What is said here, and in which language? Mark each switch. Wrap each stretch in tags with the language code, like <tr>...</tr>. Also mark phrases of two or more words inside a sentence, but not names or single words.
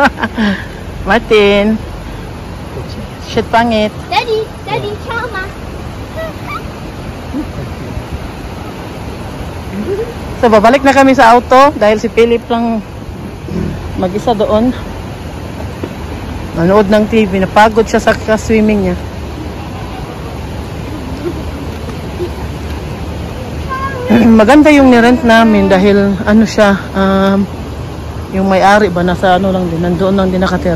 <tl>Martin. Shit pangit.</tl> <de>Daddy, Daddy, schau mal.</de> <tl>So, babalik na kami sa auto dahil si Philip lang mag-isa doon. Nanood ng TV. Napagod siya sa swimming niya. Maganda yung nirent namin dahil ano siya, yung may-ari ba nasa ano lang din, nandoon lang din nakatira.</tl>